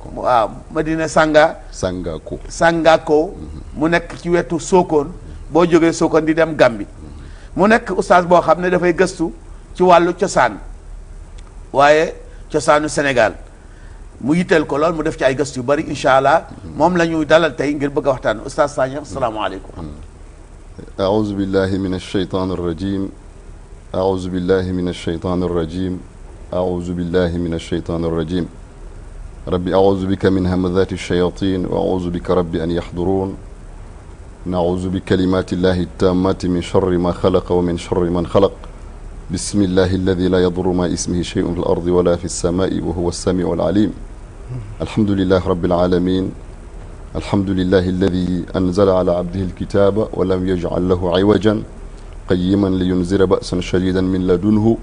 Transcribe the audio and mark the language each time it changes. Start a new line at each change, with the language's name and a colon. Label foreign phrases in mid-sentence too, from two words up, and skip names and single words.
Wolof: waaw Madina Sangako mu nekk ci wetu Sokone boo jógee Sokone di dem Gàmbi mu nekk oustaz boo xam ne dafay gëstu ci wàllu cosaan waaye cosaanu Sénégal mu yitteel ko lool mu def ci ay gëstu yu bari
Arabic: إن شاء الله
Wolof: moom la ñuy dalal tey ngir bëgg a waxtaan oustaz Sagna asalaamaaleykum.
Arabic: أعوذ بالله من الشيطان الرجيم أعوذ بالله من الشيطان الرجيم أعوذ بالله من الشيطان الرجيم ربي أعوذ بك من همذات الشياطين وأعوذ بك ربي أن يحضرون نعوذ بكلمات الله التامات من شر ما خلق ومن شر من خلق بسم الله الذي لا يضر ما اسمه شيء في الأرض ولا في السماء وهو السميع العليم الحمد لله رب العالمين الحمد لله الذي أنزل على عبده الكتاب ولم يجعل له عوجا قيما لينذر بأسا شديدا من لدنه